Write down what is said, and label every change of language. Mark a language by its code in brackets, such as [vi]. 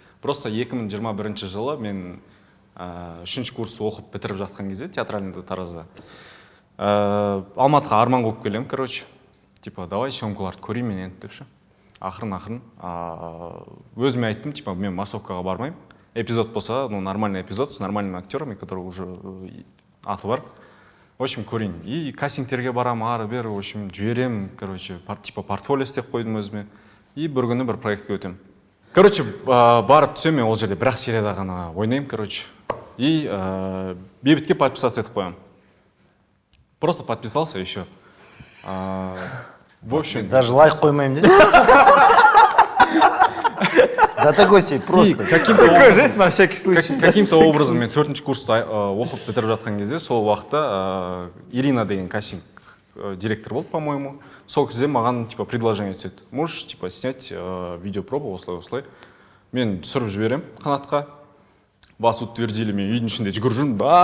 [kk] Просто 2021 жылы мен 3-ші курс оқып бітіріп жатқан кезде театральныйда Таразда. Алматыға арман қойып келем, короче. Типа, давай съемкаларды көрейін мен енді деп ше. Ақырын. Өзіме айттым, типа, мен массовкаға бармаймын. [ru] Эпизод болса, ну, нормальный эпизод с нормальными актерами, которые уже [kk] аты бар. [ru] В общем, [kk] көрейін. И кастингтерге барам, ары-бері, в общем, жіберем, короче, типа, портфолио істеп қойдым өзіме. И бір күні бір проектке өтем. Короче, барып түсем, мен ол жерде бір-ақ серияда ғана ойнаймын, короче. [ru] И бейбітке подписаться [kk] етіп қоям. [ru] Просто подписался еще. В общем... [kk] Даже лайк қоймаймын деді. [ru] Да такой себе просто. Такая жесть на всякий случай. [kk] Каким-то образом мен 4-ші курста оқып бітіріп жатқан кезде сол уақытта Ирина деген кастинг директор болды, [ru] по-моему. [kk] Сол кезде маған типа предложение түседі. [ru] Можешь типа снять видеопробу осылай. [kk] Мен түсіріп жіберем қанатқа. [ru] Вас утвердили, [kk] мен үйдің ішінде жүгіріп жүрмін.